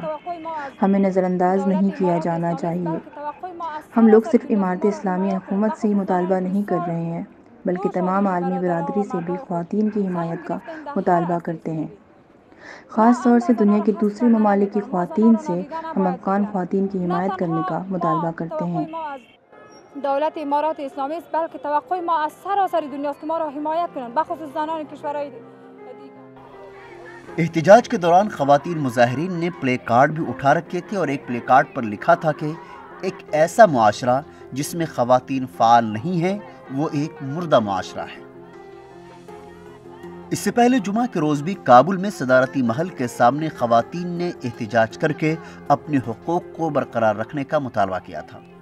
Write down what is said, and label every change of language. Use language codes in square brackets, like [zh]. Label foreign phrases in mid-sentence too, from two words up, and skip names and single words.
[ur] ہمیں نظر انداز نہیں کیا جانا چاہیے۔ ہم لوگ صرف امارت اسلامی حکومت سے ہی مطالبہ نہیں کر رہے ہیں، بلکہ تمام عالمی برادری سے بھی خواتین کی حمایت کا مطالبہ کرتے ہیں۔ خاص طور سے دنیا کے دوسرے ممالک کی خواتین سے ہم افغان خواتین کی حمایت کرنے کا مطالبہ کرتے ہیں۔ [fa] دولت امارات اسلامی است، بلکہ توقع ما از سراسر دنیا است که ما را حمایت کنند، بخصوص زنان کشورهای دیگر۔ [ur] احتجاج کے دوران خواتین مظاہرین نے پلے کارڈ بھی اٹھا رکھے تھے اور ایک پلے کارڈ پر لکھا تھا کہ ایک ایسا معاشرہ جس میں خواتین فعال نہیں ہیں وہ ایک مردہ معاشرہ ہے۔ اس سے پہلے جمعہ کے روز بھی کابل میں صدارتی محل کے سامنے خواتین نے احتجاج کر کے اپنے حقوق کو برقرار رکھنے کا مطالبہ کیا تھا۔